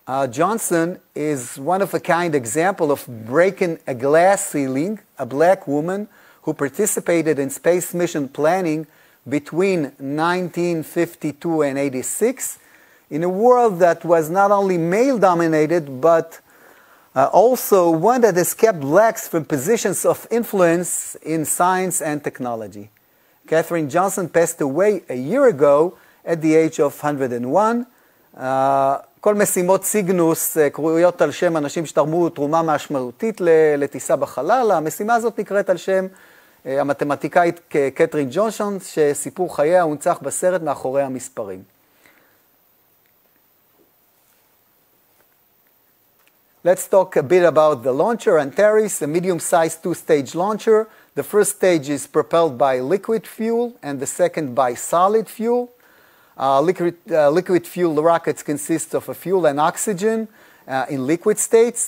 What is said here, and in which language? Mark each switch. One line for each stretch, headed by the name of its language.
English: Johnson is one-of-a-kind example of breaking a glass ceiling, a black woman who participated in space mission planning between 1952 and 86 in a world that was not only male-dominated, but also one that has kept blacks from positions of influence in science and technology. Katherine Johnson passed away a year ago at the age of 101.
Hebrew: כל משימות סיגנוס קרויות על שם אנשים שתרמו תרומה משמעותית לטיסה בחלל. המשימה הזאת נקראת על שם המתמטיקאית קתרין ג'ונסון, שסיפור חייה הונצח בסרט מאחורי המספרים.
English: let's talk a bit about the launcher, Antares, a medium-sized two-stage launcher. The first stage is propelled by liquid fuel and the second by solid fuel. Liquid fuel rockets consist of a fuel and oxygen in liquid states.